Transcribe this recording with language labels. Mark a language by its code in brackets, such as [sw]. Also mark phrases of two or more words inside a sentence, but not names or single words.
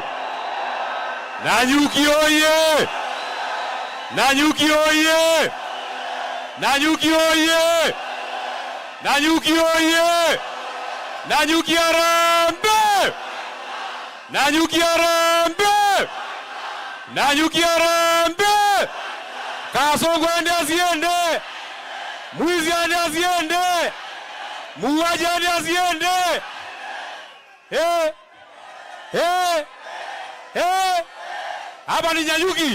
[sw] Nanyuki oye! Nanyuki oye! Nanyuki oye! Nanyuki oye! Nanyuki Harambee! Nanyuki Harambee! Nanyuki Harambee! Kasongo ende asiende! Mwizi ende asiende! Muuaji ende asiende! Hey! Hey! Hey! Hapa ni Nanyuki.